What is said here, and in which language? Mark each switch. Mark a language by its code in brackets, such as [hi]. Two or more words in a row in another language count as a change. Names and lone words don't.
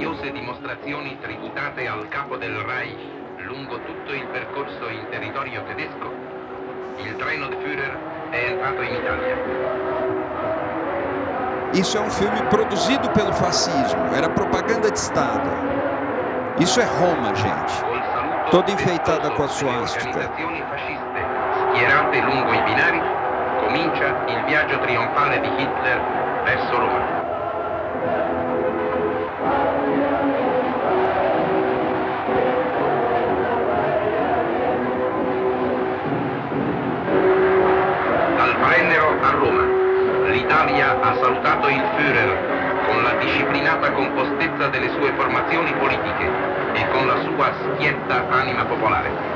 [it] Dimostrazioni tributate al capo del Reich lungo tutto il percorso in territorio tedesco, il treno del Führer è entrato in Italia. [pt] Isso é um filme produzido pelo fascismo, era propaganda de Estado. Isso é Roma, gente. Toda enfeitada com a suástica. [it] Organizzazioni fasciste schierate lungo i binari, comincia il viaggio trionfale di Hitler verso Roma. Dal Brennero a Roma, l'Italia ha salutato il Führer con la disciplinata compostezza delle sue formazioni politiche e con la sua schietta anima popolare.